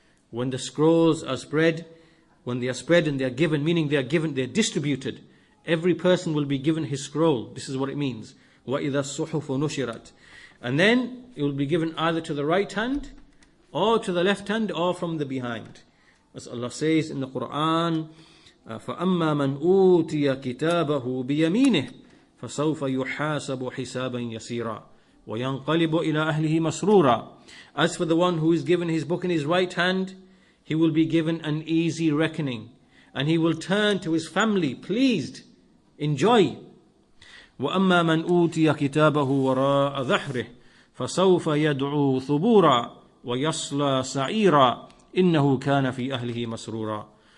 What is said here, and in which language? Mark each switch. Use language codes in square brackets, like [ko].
[en] When the scrolls are spread, when they are spread and they are given, meaning they're distributed. Every person will be given his scroll. This is what it means. [ar] وَإِذَا الصُّحُفُ نُشِرَتْ. [en] And then it will be given either to the right hand, or to the left hand, or from the behind. As Allah says in the Quran, [ar] فَأَمَّا مَنْ أُوتِيَ كِتَابَهُ بِيَمِينِهِ فَسَوْفَ يُحَاسَبُ حِسَابًا يَسِيرًا وَيَنْقَلِبُ إِلَىٰ أَهْلِهِ مَسْرُورًا. [en] As for the one who is given his book in his right hand, he will be given an easy reckoning, and he will turn to his family pleased, enjoy. [ar] وَأَمَّا مَنْ أُوتِيَ كِتَابَهُ وَرَاءَ ظَهْرِهِ فَسَوْفَ يَدْعُو ثُبُورًا وَيَصْلَى سَعِيرًا إِنَّهُ كَانَ فِي أَهْلِهِ مَسْرُورًا.